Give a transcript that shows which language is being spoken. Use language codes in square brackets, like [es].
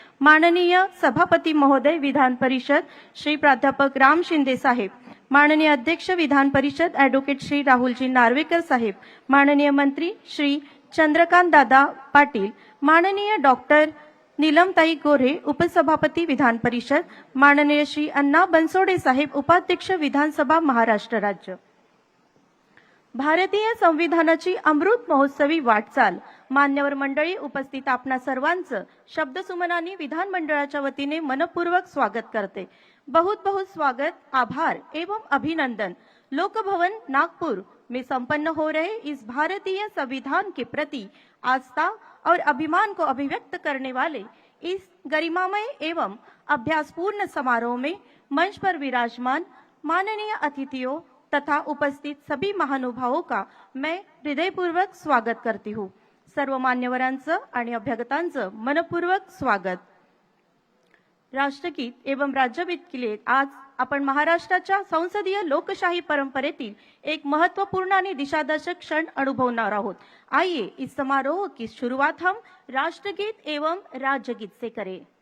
[mr] माननीय सभापती महोदय विधान परिषद श्री प्राध्यापक राम शिंदे साहेब, माननीय अध्यक्ष विधान परिषद ॲडव्होकेट श्री राहुलजी नार्वेकर साहेब, माननीय मंत्री श्री चंद्रकांत दादा पाटील, माननीय डॉक्टर नीलमताई गोरे उपसभापती विधान परिषद, माननीय श्री अण्णा बनसोडे साहेब उपाध्यक्ष विधानसभा महाराष्ट्र राज्य। भारतीय संविधानाची अमृत महोत्सवी वाटचाल मान्यवर मंडळी, उपस्थित आपणा सर्वांचं शब्दसुमनांनी विधानमंडळाच्या वतीने मनपूर्वक स्वागत करते। [hi] बहुत बहुत स्वागत, आभार एवं अभिनंदन। लोक भवन नागपुर में संपन्न हो रहे इस भारतीय संविधान के प्रति आस्था और अभिमान को अभिव्यक्त करने वाले इस गरिमामय एवं अभ्यासपूर्ण समारोह में मंच पर विराजमान माननीय अतिथियों तथा उपस्थित सभी महानुभावों का मैं हृदयपूर्वक स्वागत करती हूँ। [mr] सर्व मान्यवरांचं आणि अभ्यागतांचं मनपूर्वक स्वागत। [hi] राष्ट्रगीत एवं राज्यगीत के लिए [mr] आज आपण महाराष्ट्राच्या संसदीय लोकशाही परंपरेतील एक महत्वपूर्ण आणि दिशादर्शक क्षण अनुभवणार आहोत। [hi] आइए इस समारोह की शुरुआत हम राष्ट्रगीत एवं राज्यगीत से करें।